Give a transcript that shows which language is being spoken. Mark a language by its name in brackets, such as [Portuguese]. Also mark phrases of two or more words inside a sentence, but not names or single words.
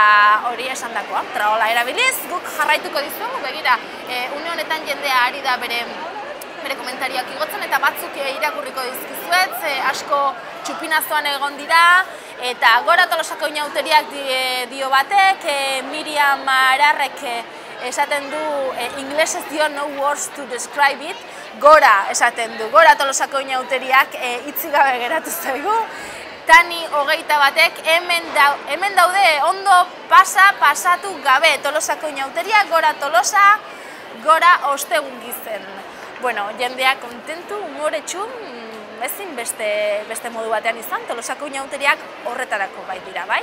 [Basque] hori esan dakoa, traola erabiliz, guk jarraituko dizuegu, begira, une honetan jendea ari da bere komentariak igotzen, eta batzuk irakurriko dizkizuet, asko txupinazoan egon dira, eta gora Tolosako inauteriak dio batek, Miriam Ararrek esaten du, inglesez dio [English] no words to describe it, [Basque] gora esaten du, gora Tolosako inauteriak hitzik gabe geratu zaigu. Tani 21ek hemen daude ondo pasatu gabe Tolosako inauteriak, gora Tolosa, gora ostegun gizen. Bueno, jendea kontentu, umoretsu, ezin beste modu batean izan, Tolosako inauteriak horretarako bai dira, bai?